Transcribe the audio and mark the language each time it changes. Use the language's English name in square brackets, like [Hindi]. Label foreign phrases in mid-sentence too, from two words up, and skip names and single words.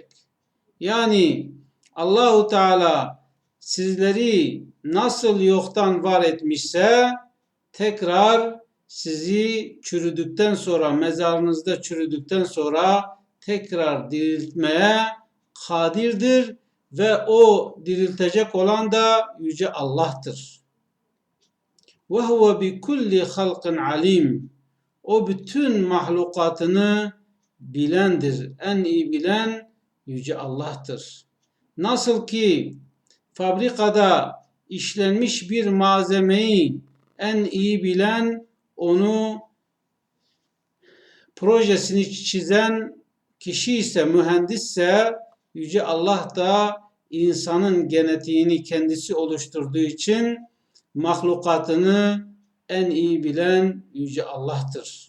[Turkish] Yani Allahu Teala sizleri nasıl yoktan var etmişse tekrar sizi çürüdükten sonra, mezarınızda çürüdükten sonra tekrar diriltmeye kadirdir ve o diriltecek olan da Yüce Allah'tır. [Arabic] وَهُوَ بِكُلِّ خَلْقٍ عَلِيمٍ [Turkish] O bütün mahlukatını bilendir. En iyi bilen Yüce Allah'tır. Nasıl ki fabrikada işlenmiş bir malzemeyi en iyi bilen, onu projesini çizen kişi ise, mühendisse, Yüce Allah da insanın genetiğini kendisi oluşturduğu için mahlukatını en iyi bilen Yüce Allah'tır.